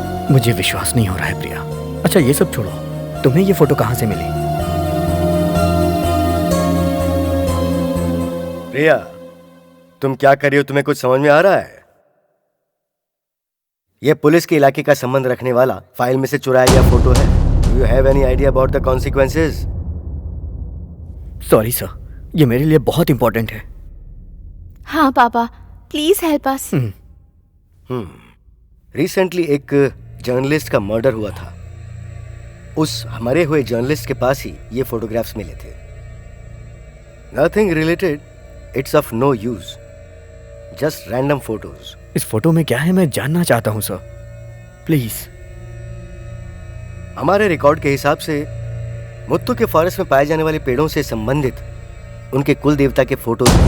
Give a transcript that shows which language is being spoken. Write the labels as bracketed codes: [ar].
[hi] मुझे विश्वास नहीं हो रहा है प्रिया। अच्छा ये सब छोड़ो, तुम्हें ये फोटो कहाँ से मिली? प्रिया, तुम क्या कर रही हो? तुम्हें कुछ समझ में आ रहा है? यह पुलिस के इलाके का संबंध रखने वाला फाइल में से चुराया गया फोटो है। [en] Do you have any idea about the consequences? [hi] Sorry sir, ये मेरे लिए बहुत इंपॉर्टेंट है। हाँ पापा, [en] Please help us. [hi] रिसेंटली एक जर्नलिस्ट का मर्डर हुआ था। उस मरे हुए जर्नलिस्ट के पास ही ये फोटोग्राफ्स मिले थे। [en] Nothing related, it's of no use, just random photos. [hi] इस फोटो में क्या है मैं जानना चाहता हूँ सर, प्लीज। हमारे रिकॉर्ड के हिसाब से मुत्तू के फॉरेस्ट में पाए जाने वाले पेड़ों से संबंधित उनके कुल देवता के फोटो।